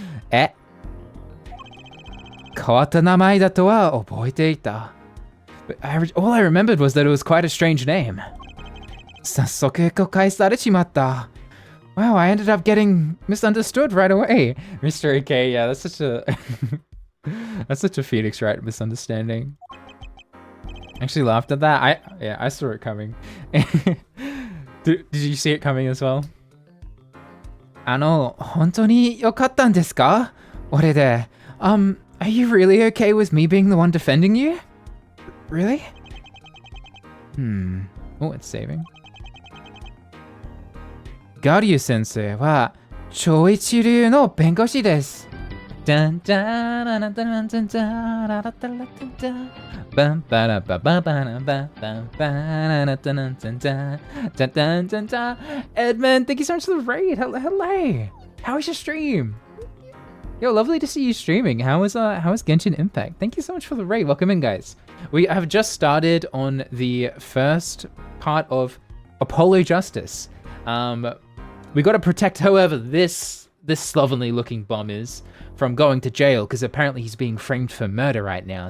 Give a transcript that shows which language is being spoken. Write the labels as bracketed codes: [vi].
[ja] 変わった名前だとは覚えていた. [en] But all I remembered was that it was quite a strange name. [ja] 早速誤解されちまった. [en] Wow, I ended up getting misunderstood right away. Mr. AK, yeah, that's such a that's such a Phoenix Wright misunderstanding. I actually laughed at that. I saw it coming. Did you see it coming as well? [ja] 本当に良かったんですか? 俺で. [en] Are you really okay with me being the one defending you? Really? Oh, it's saving. [ja] ガリュウ先生は超一流の弁護士です。 [en] ダンダララダランダンダララダラダンダバンバラバババラババンバララダランダンダダダンダンダ Edmund, thank you so much for the raid. Hello. How is your stream? Yo, lovely to see you streaming. How is Genshin Impact? Thank you so much for the raid. Welcome in, guys. We have just started on the first part of Apollo Justice. We got to protect however this slovenly looking bum is from going to jail, because apparently he's being framed for murder right now.